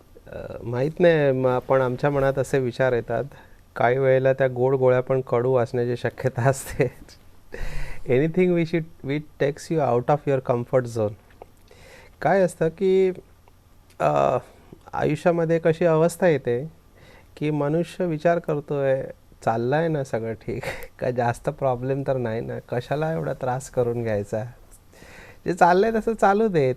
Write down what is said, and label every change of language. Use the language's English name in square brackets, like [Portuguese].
[Marathi] माहीत नाही, पण आमच्या मनात असे विचार येतात. काही वेळेला त्या गोड गोळ्या पण कडू असण्याची शक्यता असते. [English] Anything we takes you out of your comfort zone. [Marathi] काय असतं की आयुष्यामध्ये कशी अवस्था येते की मनुष्य विचार करतोय, चाललं आहे ना सगळं ठीक, काय जास्त प्रॉब्लेम तर नाही ना, कशाला एवढा त्रास करून घ्यायचा, जे चाललं आहे तसं चालू दे.